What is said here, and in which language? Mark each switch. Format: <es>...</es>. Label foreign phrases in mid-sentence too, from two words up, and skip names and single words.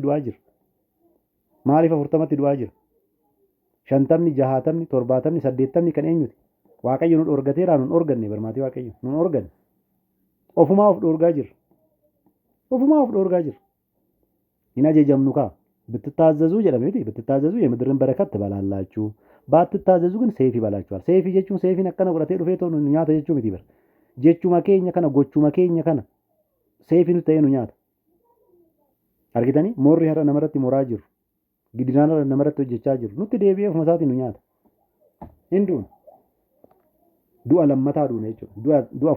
<om>Maaliif 20tti du'aa jirra? Maaliif 40tti du'aa jirra? shantamni, jahaatamni, torbaatamni, saddeettamni kan eenyuti? Waaqayyo nu dhorgateera nun organne barmaatii waaqayyo nun organne. Ofumaa of dhorgaa jirra. Ofumaa of dhorgaa jirra. Hin ajajamnu kaa. ብትታዘዙ jedhame miti</om> <am>ብትታዘዙ የምድርን በረከት ትበላላችሁ ባትታዘዙ ግን ሰይፍ ይበላችኋል ሰይፍ</am> <om>jechuun ሰይፊin akkana godhatee dhufee too nyaata jechuu miti bara jechuma keenya kana gochuma keenya kana ሰይፊin ta'ee nu nyaata argitanii moorri har'a namarratti moraa jiru gidinaan har'a namarratti hojjechaa jiru nutti deebi'ee ofuma isaatiin nu nyaata hinduun du'a lammataa duuna jechuudha du'a</om>